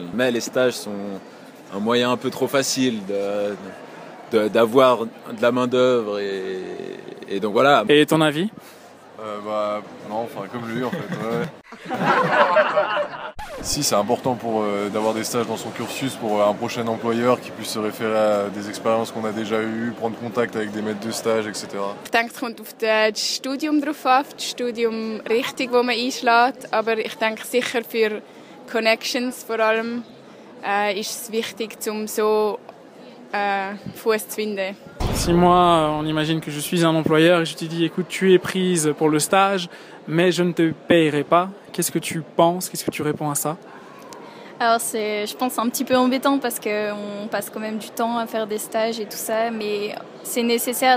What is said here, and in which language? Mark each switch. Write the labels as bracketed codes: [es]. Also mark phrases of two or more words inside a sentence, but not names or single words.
[fr] Mais les stages sont un moyen un peu trop facile d'avoir de la main-d'œuvre et donc voilà. Et ton avis? Non, enfin comme lui en fait. Ouais. Si, c'est important d'avoir des stages dans son cursus pour un prochain employeur qui puisse se référer à des expériences qu'on a déjà eues, prendre contact avec des maîtres de stage, etc. [de] Ich denke, es kommt auf das Studium drauf an, auf die Studiumrichtung, die man einschlägt. Aber ich denke sicher für Connections vor allem ist es wichtig, um so Fuß zu finden. [fr] Si moi, on imagine que je suis un employeur et je te dis, écoute, tu es prise pour le stage, mais je ne te payerai pas, qu'est-ce que tu penses? Qu'est-ce que tu réponds à ça? Alors je pense, un petit peu embêtant parce qu'on passe quand même du temps à faire des stages et tout ça, mais c'est nécessaire.